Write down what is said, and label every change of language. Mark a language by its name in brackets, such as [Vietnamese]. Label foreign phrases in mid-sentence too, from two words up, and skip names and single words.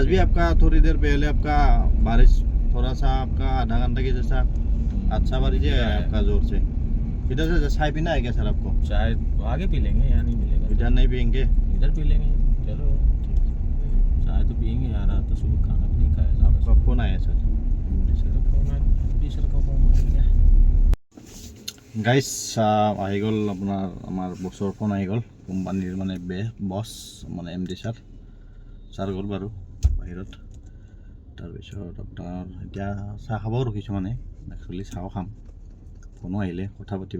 [Hindi] आज भी आपका थोड़ी देर पहले आपका बारिश थोड़ा सा आपका आधा घंटा के जैसा अच्छा बारिश है आपका जोर से। इधर से चाय पीना है क्या सर आपको? चाय आगे पी लेंगे, यहाँ नहीं मिलेगा। इधर नहीं पियेंगे? इधर पी लेंगे, चलो चाय तो पियेंगे यार। आज तो सुबह खाना भी नहीं खाया। आपका फोन आया सर? सर का फोन आया। [Assamese] গাইজ আহি গ'ল আপোনাৰ আমাৰ বছৰ ফোন আহি গ'ল কোম্পানীৰ মানে বছ মানে MD ছাৰ গ'ল বাৰু বাহিৰত। তাৰপিছত আপোনাৰ এতিয়া চাহ খাবও ৰখিছোঁ, মানে একচুৱেলি চাহও খাম, ফোনো আহিলে কথা পাতিব।